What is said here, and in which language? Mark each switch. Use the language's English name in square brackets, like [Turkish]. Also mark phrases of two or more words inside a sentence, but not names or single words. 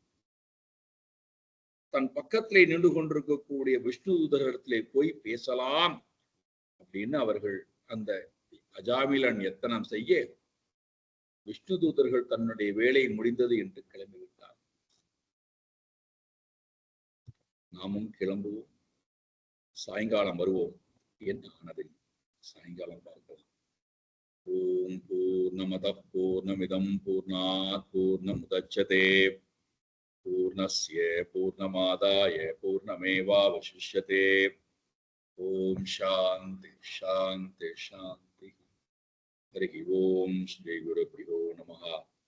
[Tamil] தன் பக்கத்திலே நின்று கொண்டிருக்கக்கூடிய விஷ்ணு தூதரிடத்திலே போய் பேசலாம் அப்படின்னு அவர்கள் அந்த அஜாமிலன் எத்தனம் செய்ய விஷ்ணு தூதர்கள் தன்னுடைய வேலை முடிந்தது என்று கிளம்பிவிட்டார். நாமும் கிளம்புவோம், சாயங்காலம் வருவோம் என்று ஆனது. சாயங்காலம் பார்க்கலாம். [Sanskrit] ॐ पूर्णमदः पूर्णमिदं पूर्णात् पूर्णमुदच्यते पूर्णस्य पूर्णमादाय पूर्णमेवावशिष्यते. ॐ शान्ति शान्ति शान्ति. हरि ॐ श्री गुरुभ्यो नमः.